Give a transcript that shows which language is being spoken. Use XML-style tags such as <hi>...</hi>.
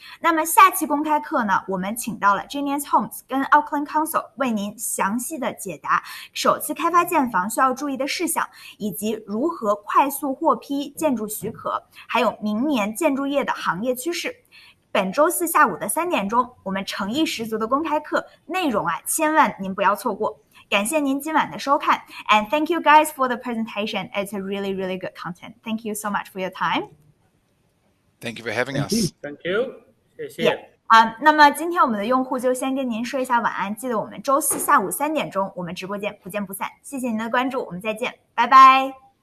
<zh>那么下期公开课呢，我们请到了 Genius Homes 跟 Auckland Council 为您详细的解答首次开发建房需要注意的事项，以及如何快速获批建筑许可，还有明年建筑业的行业趋势。本周四下午的3点钟，我们诚意十足的公开课内容千万您不要错过。感谢您今晚的收看</zh> <en>and thank you guys for the presentation. It's a really, really good content. Thank you so much for your time. Thank you for having us. Thank you.</en> <zh>谢谢。那么今天我们的用户就先跟您说一下晚安，记得我们周四下午3点钟我们直播间不见不散。谢谢您的关注，我们再见，拜拜。</zh>